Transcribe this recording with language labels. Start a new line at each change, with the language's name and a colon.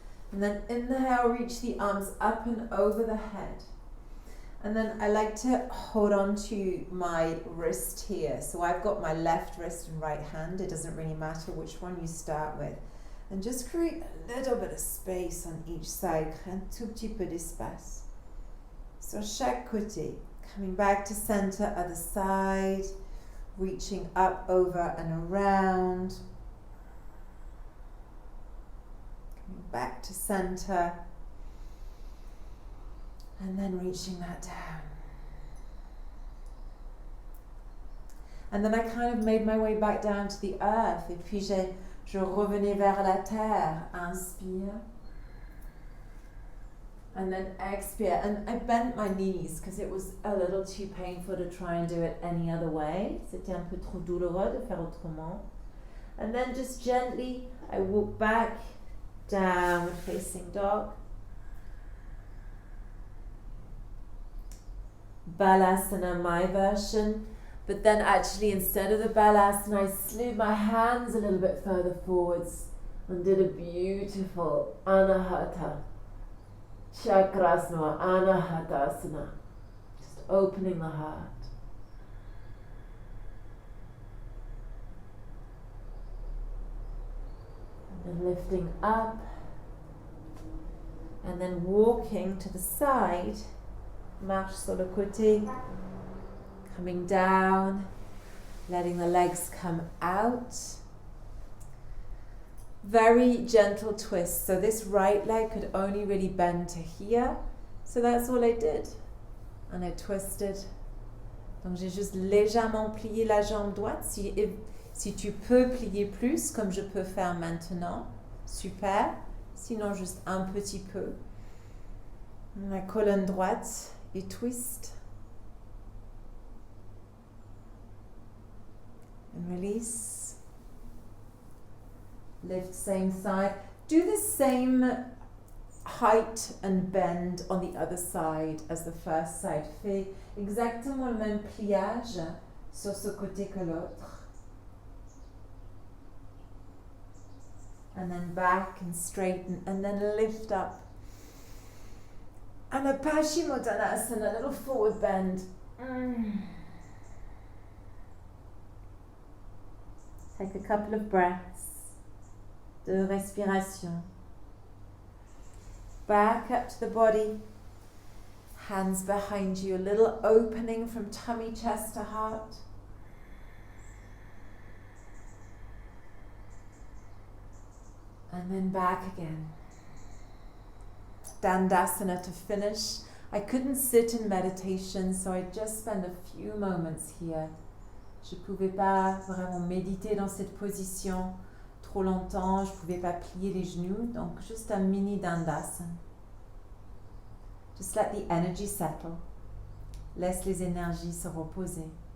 English: And then inhale, reach the arms up and over the head. And then I like to hold on to my wrist here. So I've got my left wrist and right hand. It doesn't really matter which one you start with. And just create a little bit of space on each side.
French: Crée un tout petit peu d'espace. Sur chaque côté.
English: Coming back to center, other side. Reaching up, over and around. Coming back to center. And then reaching that down. And then I kind of made my way back down to the earth.
French: Et puis je revenais vers la terre. Inspire.
English: And then expire. And I bent my knees because it was a little too painful to try and do it any other way.
French: C'était un peu trop douloureux de faire autrement.
English: And then just gently, I walk back, downward facing dog. Balasana, my version, but then actually instead of the Balasana, I slid my hands a little bit further forwards and did a beautiful Anahata Chakrasana, Anahatasana, just opening the heart. And then lifting up, and then walking to the side.
French: Marche sur le côté,
English: coming down, letting the legs come out. Very gentle twist. So this right leg could only really bend to here. So that's all I did. And I twisted.
French: Donc j'ai juste légèrement plié la jambe droite. Si tu peux plier plus, comme je peux faire maintenant, super. Sinon juste un petit peu. La colonne droite. Et
English: twist and release. Lift same side. Do the same height and bend on the other side as the first side.
French: Fais exactement le même pliage sur ce côté que l'autre.
English: And then back and straighten and then lift up. And a Paschimottanasana, a little forward bend. Take a couple of breaths
French: de respiration.
English: Back up to the body. Hands behind you, a little opening from tummy, chest to heart. And then back again. Dandasana to finish. I couldn't sit in meditation, so I just spent a few moments here.
French: Je pouvais pas vraiment méditer dans cette position trop longtemps, je pouvais pas plier les genoux, donc juste un mini Dandasana.
English: Just let the energy settle.
French: Laisse les énergies se reposer.